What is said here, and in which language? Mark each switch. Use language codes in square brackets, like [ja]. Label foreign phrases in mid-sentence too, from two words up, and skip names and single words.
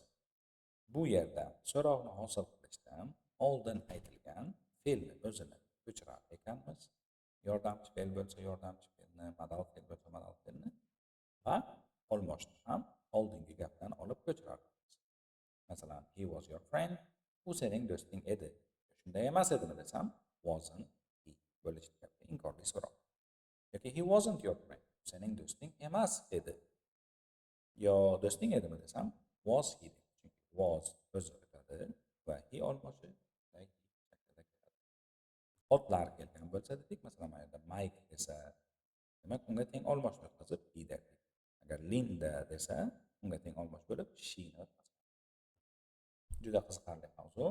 [uz] Bu yerda so'roqni hosil qilishda oldin aytilgan fe'lni o'zini ko'chirar ekanmiz. Yordamchi fe'l bo'lsa yordamchi fe'lni, modal fe'l bo'lsa modal fe'lni va almoshni ham oldingi gapdan olib ko'chirarmiz. Masalan, [en] he was your friend, [uz] u sening do'sting edi. Shunday emas edimi desam, [en] wasn't he [uz] bo'lishli gapga inkorli so'roq. [en] Yoki he wasn't your friend, [uz] sening do'sting emas edi. Yo do'sting edimi desam, [en] was he. [uz] Chunki was o'zi o'tadi va he olmoshi shaklida keladi. Otlar kelgan bo'lsa dedik, masalan, mana yerda Mike desa, demak unga teng olmoshni o'tkazib he derdik. Agar Linda desa, unga teng olmosh bo'lib she ni o'tkazadi. Juda qiziqarli mavzu.